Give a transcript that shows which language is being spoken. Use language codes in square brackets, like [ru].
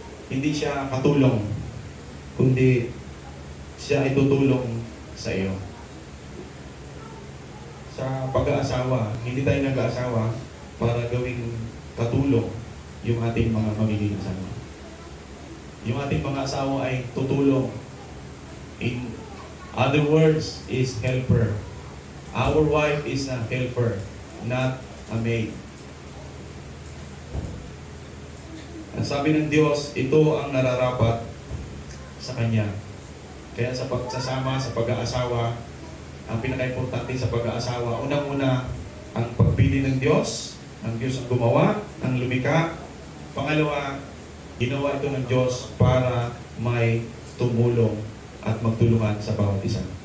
[tl] Hindi siya katulong, kundi siya ay tutulong sa iyo. Sa pag-aasawa, hindi tayo nag-aasawa para gawing katulong yung ating mga magiging asawa. Yung ating mga asawa ay tutulong. [en] In other words, is helper. Our wife is a helper, not a maid. [tl] Ang sabi ng Diyos, ito ang nararapat sa Kanya. Kaya sa pagsasama, sa pag-aasawa, ang pinaka-importante sa pag-aasawa, unang-una, ang pagpili ng Diyos. Ang Diyos ang gumawa, ang lumikha. Pangalawa, ginawa ito ng Diyos para may tumulong at magtulungan sa bawat isa.